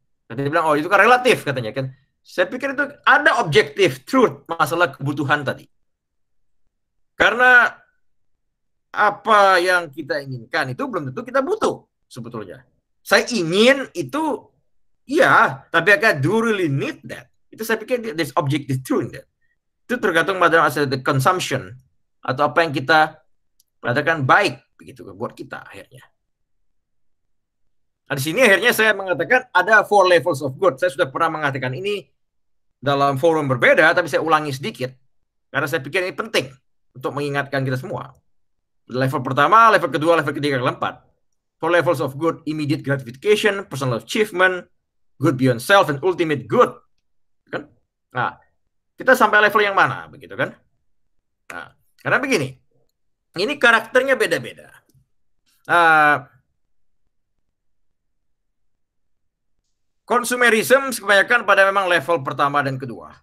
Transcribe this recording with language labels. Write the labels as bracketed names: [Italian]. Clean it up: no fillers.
[Indonesian] Tadi dia bilang oh itu kan relatif katanya kan. Saya pikir itu ada objective truth masalah kebutuhan tadi. Karena apa yang kita inginkan itu belum tentu kita butuh sebetulnya. Saya ingin itu, iya, tapi agak [English] do really need that? [Indonesian] Itu saya pikir [English] there's objective truth in that. [Indonesian] Itu tergantung pada the consumption atau apa yang kita katakan baik begitu buat kita akhirnya. Nah, di sini akhirnya saya mengatakan ada [English] 4 levels of good. [Indonesian] Saya sudah pernah mengatakan ini dalam forum berbeda, tapi saya ulangi sedikit karena saya pikir ini penting untuk mengingatkan kita semua. Level pertama, level kedua, level ketiga, level 4. [English] 4 levels of good: immediate gratification, personal achievement, good beyond self, and ultimate good. [Indonesian] Kan? Nah, kita sampai level yang mana, begitu kan? Nah, karena begini, ini karakternya beda-beda. Konsumerisme kebanyakan pada memang level pertama dan kedua.